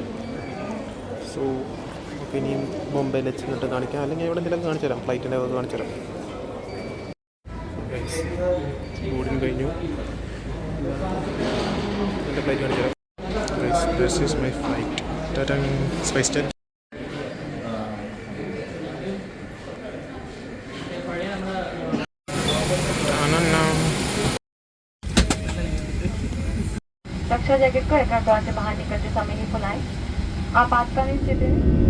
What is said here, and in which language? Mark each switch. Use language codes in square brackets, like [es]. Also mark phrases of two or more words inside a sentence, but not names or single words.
[ml] സോ അപ്പോൾ ഇനിയും ബോംബെയിൽ ചെന്നിട്ട് കാണിക്കാം, അല്ലെങ്കിൽ എവിടെ എന്തെങ്കിലും കാണിച്ചു തരാം, ഫ്ലൈറ്റിൻ്റെ അത് കാണിച്ചു തരാം. ബോർഡിങ് കഴിഞ്ഞു, എൻ്റെ ഫ്ലൈറ്റ് കാണിച്ചു തരാം. [en] This is my flight, SpiceJet. [hi] रक्षा जैकेट को एयरक्राफ्ट द्वार से बाहर निकलते समय ही फुलाएं। आपातकालीन स्थिति में